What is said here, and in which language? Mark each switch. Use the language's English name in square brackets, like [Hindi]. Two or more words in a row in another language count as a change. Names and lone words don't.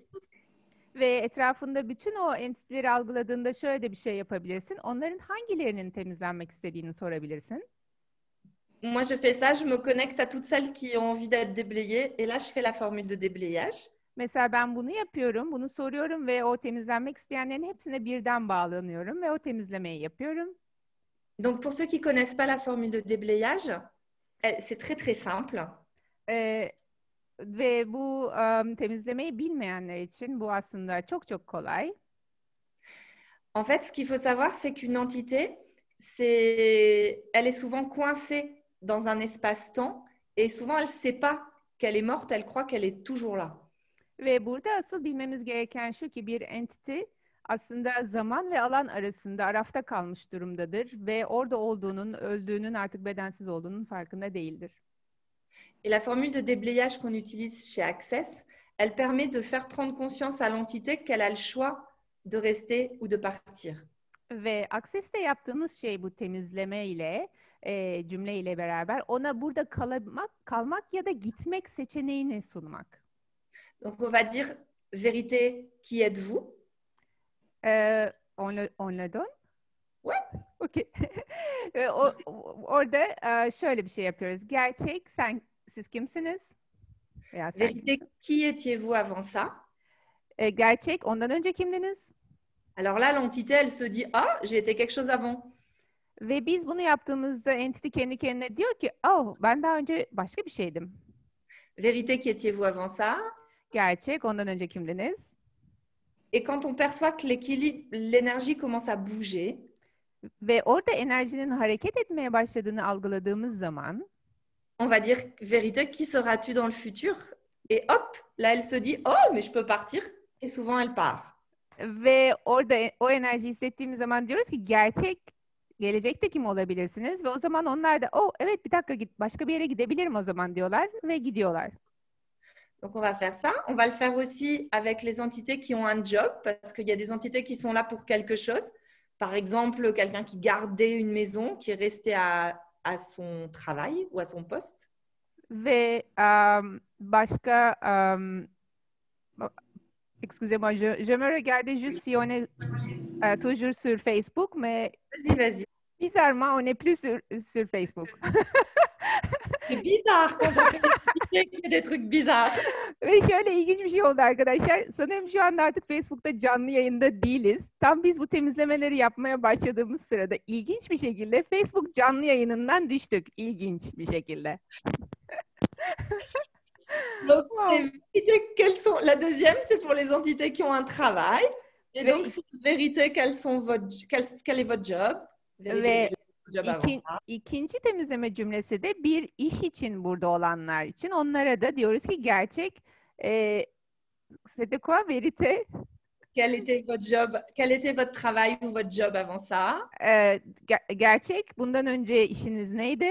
[Turkish] Ve etrafında bütün o entiteleri algıladığında şöyle de bir şey yapabilirsin. Onların hangilerinin temizlenmek istediğini sorabilirsin. [French] Moi, je fais ça, je me connecte à toutes celles qui ont envie d'être déblayées. Et là, je fais la formule de déblayage. [Turkish] Mesela ben bunu yapıyorum, bunu soruyorum ve o temizlenmek isteyenlerin hepsine birden bağlanıyorum ve o temizlemeyi yapıyorum. [French] Donc, pour ceux qui ne connaissent pas la formule de déblayage, c'est très, très simple. [Turkish] Ve bu temizlemeyi bilmeyenler için bu aslında çok çok kolay. [French] En fait, ce qu'il faut savoir, c'est qu'une entité, elle est souvent coincée dans un espace-temps et souvent, elle ne sait pas qu'elle est morte, elle croit qu'elle est toujours là. [Turkish] Ve burada asıl bilmemiz gereken şu ki bir entite aslında zaman ve alan arasında arafta kalmış durumdadır ve orada olduğunun, öldüğünün, artık bedensiz olduğunun farkında değildir. [French] Et la formule de déblayage qu'on utilise chez Access, elle permet de faire prendre conscience à l'entité qu'elle a le choix de rester ou de partir. [Turkish] Ve Access'te yaptığımız şey bu temizleme ile, cümle ile beraber ona burada kalmak ya da gitmek seçeneğini sunmak. [French] Donc, on va dire vérité, qui êtes-vous? On le donne? Ouais. Okay. [Turkish] Orada şöyle bir şey yapıyoruz. Gerçek, siz kimsiniz? Veya sen [French] Vérité, [Turkish] kimsin? [French] qui étiez-vous avant ça? [Turkish] Gerçek, ondan önce kimdiniz? [French] Alors là, l'entité, elle se dit, ah, j'ai été quelque chose avant. [Turkish] Ve biz bunu yaptığımızda entity kendi kendine diyor ki, oh, ben daha önce başka bir şeydim. [French] Vérité, qui étiez-vous avant ça? [Turkish] Gerçek, ondan önce kimdiniz? [French] Et quand on perçoit que l'énergie commence à bouger, [Turkish] Ve orada enerjinin hareket etmeye başladığını algıladığımız zaman [French] on va dire, vérité, qui seras-tu dans le futur? Et hop, là, elle se dit, oh, mais je peux partir. Et souvent, elle part. [Turkish] ve orada o enerjiyi hissettiğimiz zaman diyoruz ki gerçek, gelecekte kim olabilirsiniz? Ve o zaman onlar da, oh evet bir dakika başka bir yere gidebilirim o zaman diyorlar ve gidiyorlar. [French] Donc, on va faire ça. On va le faire aussi avec les entités qui ont un job, parce qu'il y a des entités qui sont là pour quelque chose. Par exemple, quelqu'un qui gardait une maison, qui est resté à son travail ou à son poste. [Turkish] Ve başka, [French] excusez-moi, je me regardais juste si on est toujours sur Facebook, mais Vas-y, vas-y. bizarrement, on n'est plus sur Facebook. C'est bizarre quand on fait une activité qui fait des trucs bizarres. [Turkish] Ve şöyle ilginç bir şey oldu arkadaşlar. Sanırım şu anda artık Facebook'ta canlı yayında değiliz. Tam biz bu temizlemeleri yapmaya başladığımız sırada ilginç bir şekilde Facebook canlı yayınından düştük. İlginç bir şekilde. [French] Donc, Wow. c'est vérité quelles sont... La deuxième, c'est pour les entités qui ont un travail. Et Oui. donc, c'est vérité quel est votre job. Vérité [Turkish] Ve [French] quel est votre job avant ça. [Turkish] ikinci temizleme cümlesi de bir iş için burada olanlar için. Onlara da diyoruz ki gerçek [French] c'était quoi vérité? Quel était votre job? Quel était votre travail ou votre job avant ça? [Turkish] Gerçek bundan önce işiniz neydi?